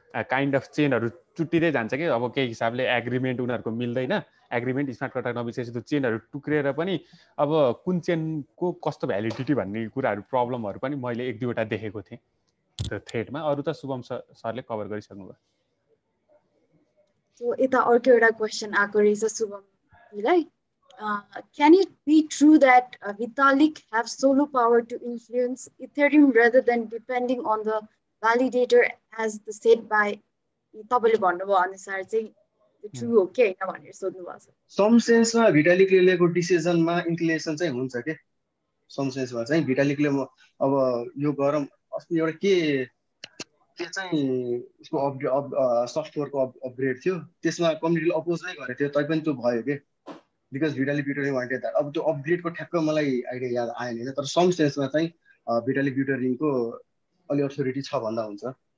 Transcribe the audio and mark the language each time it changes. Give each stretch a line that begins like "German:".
Nepali: kind of चेनहरू चुट्टिँदै जान्छ कि अब केही हिसाबले एग्रिमेन्ट उनीहरूको मिल्दैन एग्रिमेन्ट स्मार्ट कन्ट्र्याक्ट नबिचेपछि त्यो चेनहरू टुक्रिएर पनि अब कुन चेनको कस्तो भ्यालिडिटी भन्ने कुराहरू प्रब्लमहरू पनि मैले 1-2वटा देखेको थिएँ त्यो थ्रेडमा अरू त शुभम सरले कभर गरिसक्नु भयो
English: So
Nepali: यता अर्को एउटा क्वेसन आएको रहेछ शुभमलाई
English: can it be true that Vitalik have solo power to influence Ethereum rather than depending on the validator as the said by
Nepali: तपाईँले भन्नुभयो अनुसार चाहिँ ट्रु हो कि हैन भनेर सोध्नु भएको छ सम सेन्समा भिटालिकले लिएको डिसिजनमा इन्क्लिनेसन चाहिँ हुन्छ के सम सेन्समा चाहिँ भिटालिकले अब यो गरम अस्ति एउटा के चाहिँ उसको सफ्टवेयरको अपग्रेड थियो त्यसमा कम्युनिटीले अपोज नै गरेको थियो तैपनि त्यो भयो के
English: because Vitalik Buterin wanted that
Nepali: अब त्यो अपग्रेडको ठ्याक्क मलाई आइडिया याद आएन होइन तर सम सेन्समा चाहिँ भिटालिक ब्युटरिङको अलि अथोरिटी छ भन्दा हुन्छ